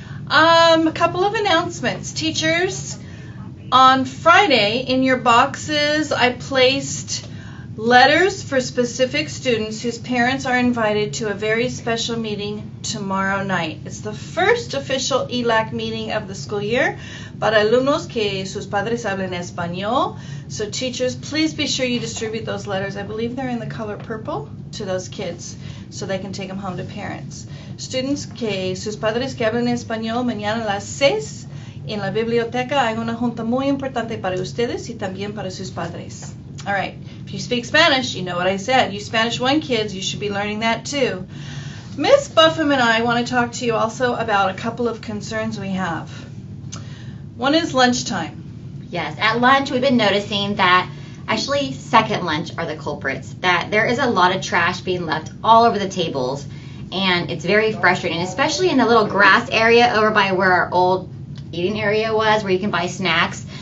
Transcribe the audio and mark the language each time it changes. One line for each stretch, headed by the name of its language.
English: A couple of announcements. Teachers, on Friday in your boxes I placed letters for specific students whose parents are invited to a very special meeting tomorrow night. It's the first official ELAC meeting of the school year
Spanish: para alumnos que sus padres hablan español.
English: So teachers, please be sure you distribute those letters. I believe they're in the color purple to those kids so they can take them home to parents.
Spanish: Students que sus padres que hablan español, mañana a las 6 en la biblioteca hay una junta muy importante para ustedes y también para sus padres.
English: All right, if you speak Spanish, you know what I said. You Spanish 1 kids, you should be learning that too. Miss Buffum and I want to talk to you also about a couple of concerns we have. One is lunchtime. Yes, at lunch we've been noticing that actually second lunch are the culprits, that there is a lot of trash being left all over the tables, and it's very frustrating, especially in the little grass area over by where our old eating area was, where you can buy snacks.